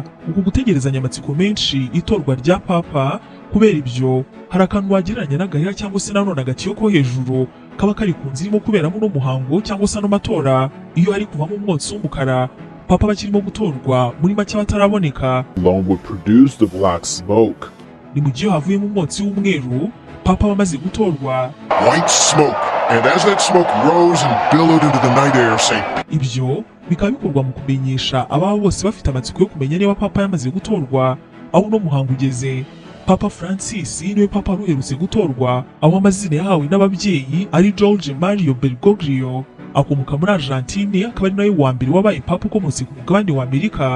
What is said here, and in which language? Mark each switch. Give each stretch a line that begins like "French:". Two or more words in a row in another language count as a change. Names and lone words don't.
Kinyarwanda: Uku gutegerezanya amatsiko menshi itorwa rya papa, kubera ibyo hari akantu wagereranya n'agahera cyangwa se nanone agatiyo ko hejuru kaba kari ku nzira irimo kuberamo uno muhango cyangwa se ano matora. Iyo hari kuvamo umwotsi w'umukara, papa bakirimo gutorwa muri make bataraboneka.
English: Alone would produce the black smoke.
Kinyarwanda: Ni mu gihe havuyemo umwotsi w'umweru, papa bamaze gutorwa.
English: White smoke, and as that smoke rose and billowed into the night air, say,
Kinyarwanda: Ibyo bikaba bikorwa mu kumenyesha ababa bose bafite amatsiko yo kumenya niba papa yamaze gutorwa. Aho uno muhango ugeze, Papa Francis niwe papa ruherutse gutorwa, aho amazina yahawe n'ababyeyi ari George Mario Bergoglio. Akomoka muri Argentine, akaba ari nawe wa mbere wabaye papa ukomotse ku mugabane wa Amerika.